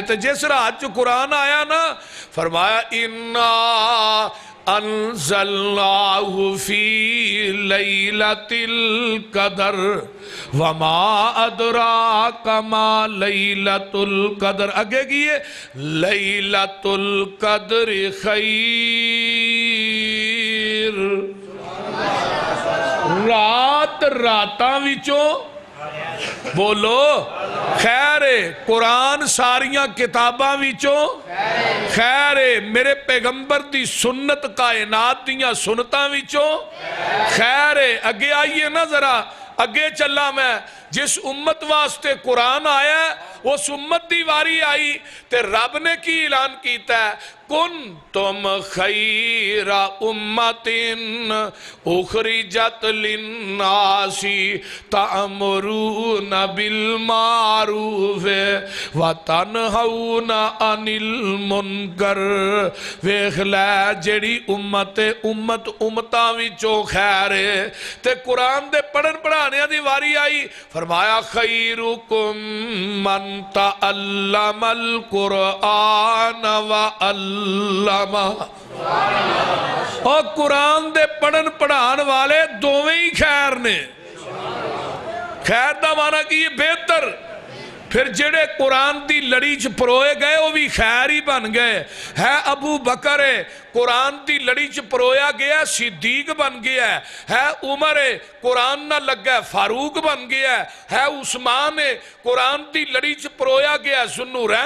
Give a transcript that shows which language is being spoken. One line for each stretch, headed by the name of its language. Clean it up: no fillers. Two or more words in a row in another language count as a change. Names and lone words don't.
Punjabi: تے جس رات جو قرآن آیا نا فرمایا
Arabic: اِنَّا انزلناہ فی لیلۃ القدر وما ادراک ما لیلۃ القدر.
Punjabi: اگے کیے
Arabic: لیلۃ القدر خیر.
Punjabi: رات راتاں وچوں بولو خیر ہے. قرآن ساریاں کتاباں وچوں خیر ہے. میرے پیغمبر دی سنت کائنات دیاں سنتاں وچوں خیر ہے. اگے آئیے نا ذرا اگے چلا. میں جس امت واسطے قرآن آیا ہے اس امت دی واری آئی تے رب نے کی اعلان کیتا ہے
Arabic: کنتم خیر امت اخرجت للناس تأمرون بالمعروف وتنہون عن المنکر.
Punjabi: ویکھ لے جیڑی امت امتاں وچوں خیر ہے تے قرآن دے پڑھن پڑھانے دی واری آئی، فرمایا
Arabic: خیرکم من تعلم القرآن وعلمہ.
Punjabi: اور قرآن دے پڑھن پڑھان والے دوویں ہی خیر نے. خیر دا معنی کہ یہ بہتر. پھر جڑے قرآن دی لڑی چ پروئے گئے وہ بھی خیر ہی بن گئے. ہے ابو بکر قرآن دی لڑی چ پرویا گیا صدیق بن گیا ہے عمر قرآن نہ لگا فاروق بن گیا ہے عثمان قرآن دی لڑی چ پرویا گیا ذوالنورین